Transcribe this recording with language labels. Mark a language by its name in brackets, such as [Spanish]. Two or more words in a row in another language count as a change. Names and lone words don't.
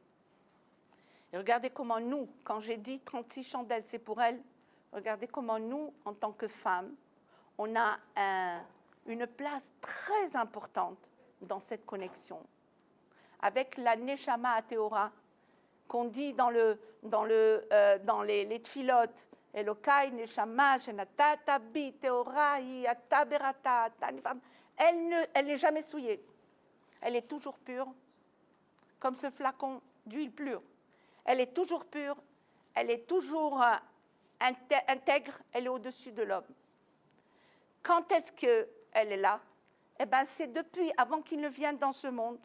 [French] Et regardez comment nous, quand j'ai dit 36 chandelles, c'est pour elle, regardez comment nous, en tant que femmes, on a une place très importante dans cette connexion. avec la [Hebrew] נשמה הטהורה, [French] qu'on dit dans les tfilotes, [Hebrew] אלוקי נשמה שנתת בי טהורה היא אתה בראתה נפחתה. [French] Elle n'est jamais souillée. Elle est toujours pure, comme ce flacon d'huile pure. Elle est toujours pure, elle est toujours intègre, elle est au-dessus de l'homme. Quand est-ce qu'elle est là? Eh bien, c'est depuis, avant qu'il ne vienne dans ce monde.